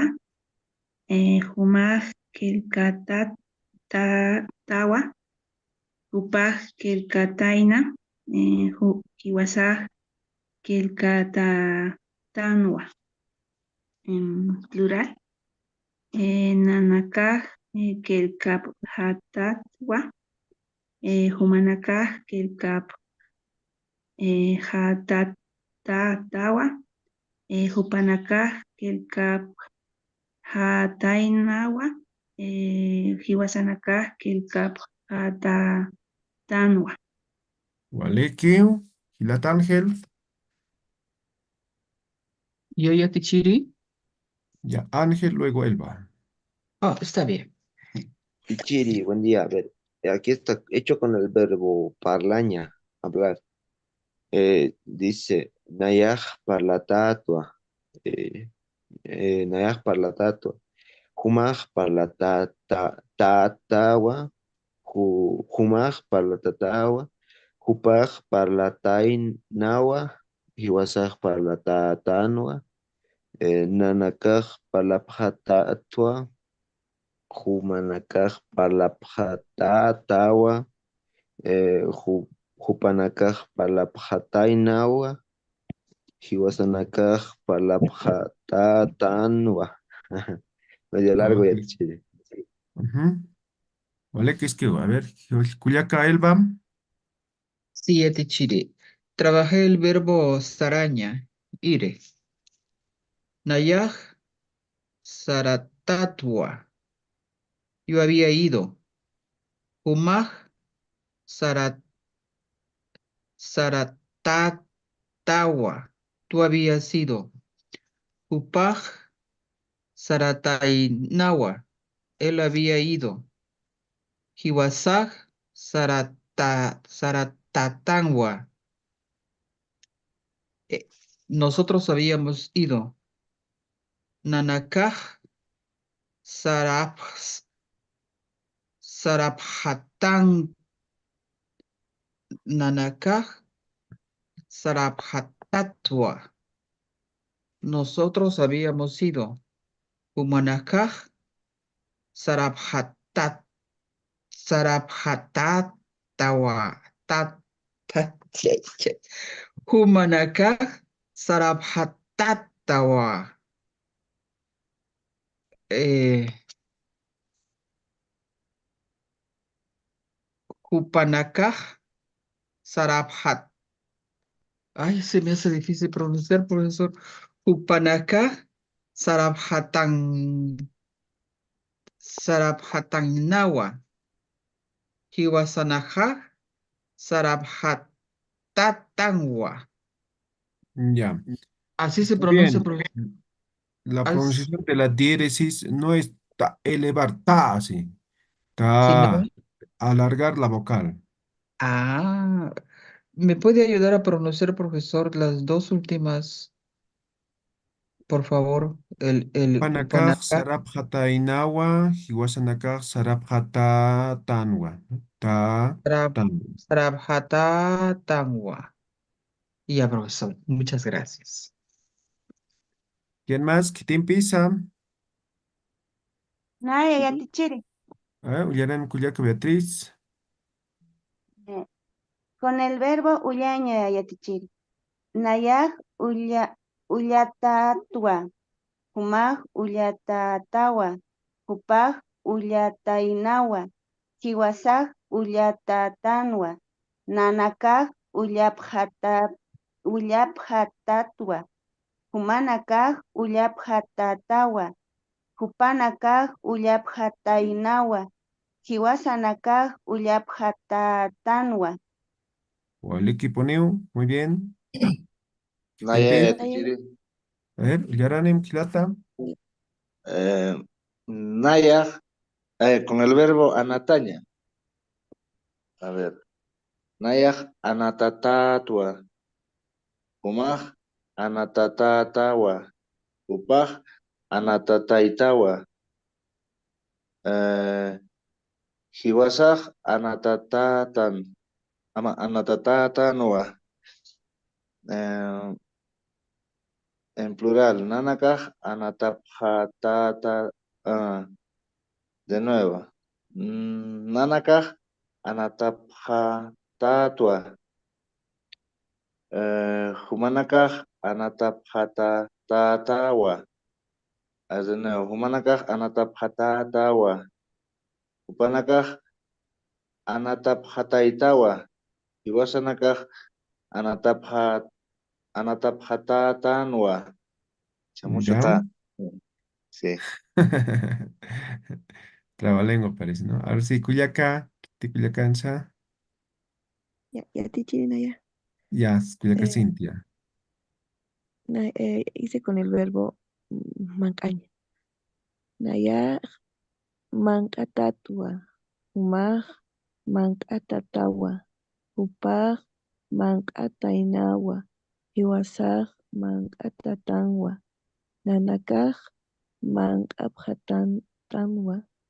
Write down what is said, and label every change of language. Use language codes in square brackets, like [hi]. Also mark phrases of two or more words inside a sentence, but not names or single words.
[ay] Jumaj Kelkatatawa. Upaj Kelkataina. Kiwasaj Kelkatatanwa. [es] En plural. [ay] Nanakaj Kelkaphatatwa. Humanakaj Kelkaphatatawa. Hupanakaj Kelkaphataynawa. Hiwasanakaj Kelkaphatanwa. [es] Walekiu, Gilat Ángel. ¿Yo, Yatichiri? Ya, Ángel, luego Elba. Ah, está bien. Pichiri, buen día. A ver, aquí está hecho con el verbo parlaña, hablar. Dice, [ay] Nayaj parlatatua. Eh, Nayaj parlatatua. Humaj parlatatatawa. Humaj parlatatatawa. Hupaj parlatainawa. Hiwasaj parlatatanwa. Nanakaj parlapjatatua. Humanakaj palapjatatawa, Hupanakaj palapjatainawa, Hiwasanakaj palapjatatanwa. [es] Medio largo Ok. ya te chile. Ujú. Vale, que es que, a ver, Culiaca, Elba. Sí, Etichiri. Trabajé el verbo saraña, ire. [ay] Nayaj, saratatua. [es] Yo había ido. [ay] Humaj, sarat, saratatawa. [es] Tú habías ido. [ay] Upaj, saratainawa. [es] Él había ido. [ay] Hiwasaj, saratatanwa. [es] Nosotros habíamos ido. [ay] Nanakaj, sarab, sarabhatán, nanakaj, sarabhatatwa. [es] Nosotros habíamos ido. [ay] Humanakaj, sarabhatat, sarabhatatawa. Humanakaj, sarabhatatawa. Hupanakaj, sarabhat. [es] Ay, se me hace difícil pronunciar, profesor. [ay] Hupanakaj, sarabhatan, sarabhatanawa. Hiwasanajaj, sarabhatatanwa. [es] Ya. Así se Muy pronuncia, bien. profesor. La As- pronunciación de la diéresis no es elevar ta así. si no. Ta. Alargar la vocal. Ah, ¿me puede ayudar a pronunciar, profesor, las dos últimas, por favor? El [ay] Panakaj Hupanakaj, sarabhatainawa, hiwasanakaj sarabhatatanwa. Ta, tan. sarabhatatanwa. [es] Ya, profesor, muchas gracias. ¿Quién más? ¿Quién pisa? [ay] Naya, ya tichiri. Ullaran Cuyaca Beatriz. [es] Con el verbo ullaña, ya tichiri. [ay] Nayaj ullatatua. Humaj ullatatawa. Hupaj ullatainawa. Hiwasaj ullatatanwa. Nanakaj ullapjatatua. Humanakaj ullapjatatawa. Hupanakaj ullapjatainawa. Hiwasanakaj ullapjatatanwa. [es] O el equipo Neu. Muy bien. [ay] Naya Tempe. ya tichiri. [es] A ver, [ay] Ullaranem Kilata. Naya, [es] con el verbo anataña. A ver. [ay] Naya anatatatua. Umaj anatatatawa. Upaj anatataitawa. Hiwasaj anatatatan. Anatatatanwa. [es] En plural. [ay] Nanakaj anatapjatata. [es] De nuevo. [ay] Nanakaj anatapjatatua. Humanakaj anatapjatatawa. [es] De nuevo. [ay] Humanakaj anatapjatatawa. Upanakaj anatapjataitawa. Iwasanakaj anatapjatatanwa. [es] Mucho Ya. ta. Sí. Trabalengua parece, ¿no? A ver si Cuyaca. [ay] Cuyacancha. Ya, ya tichiri, Naya. Ya, Cuyaca [es] Eh, Cintia. hice con el verbo mancaña. [ay] Naya mancatatua. Humaj mancatatawa. Upaj mancatainawa. Iwasaj mancatatanwa. Nanakaj mancapjatantanwa.